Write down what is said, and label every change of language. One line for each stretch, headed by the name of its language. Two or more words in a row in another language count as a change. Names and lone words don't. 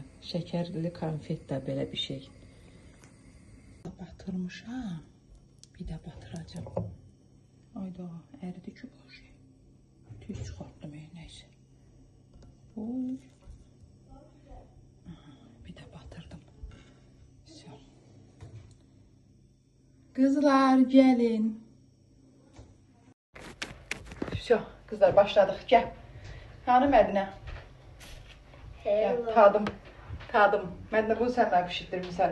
Azerbaijani: Şəkərli konfet də belə bir şey. Batırmışam. Bir də batıracağım. Ayda, əridi ki bu şey. Tüy çıxartdım, nəysə. Oy. Bir də batırdım.
Turkish: Kızlar gelin. Все, kızlar başladık. Gel. Hanım Mədinə. Gel, tadım.
Azerbaijani: Mədinə bunu sən mənə pişirdirmişsən.